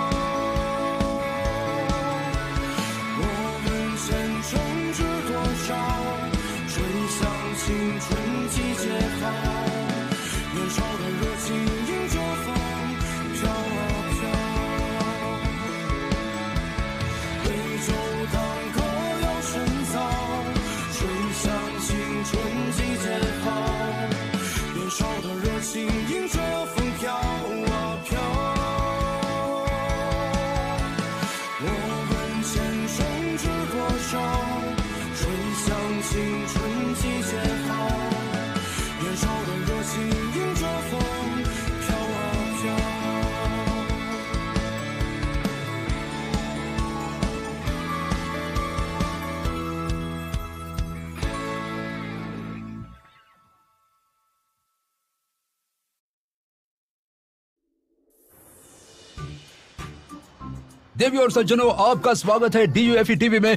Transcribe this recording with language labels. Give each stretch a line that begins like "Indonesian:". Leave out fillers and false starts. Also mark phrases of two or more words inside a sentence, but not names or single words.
Chinese: 我们前程知多少，吹响青春季节号，年少的热情迎着风飘啊飘，对酒当歌要深造，吹响青春季节号，年少的热情迎着风飘啊飘，我问前生知多少，吹响青春季节号，年少的热情迎着风飘啊飘。
Hindi: देवियों और सज्जनों, आपका स्वागत है DUFE टीवी में।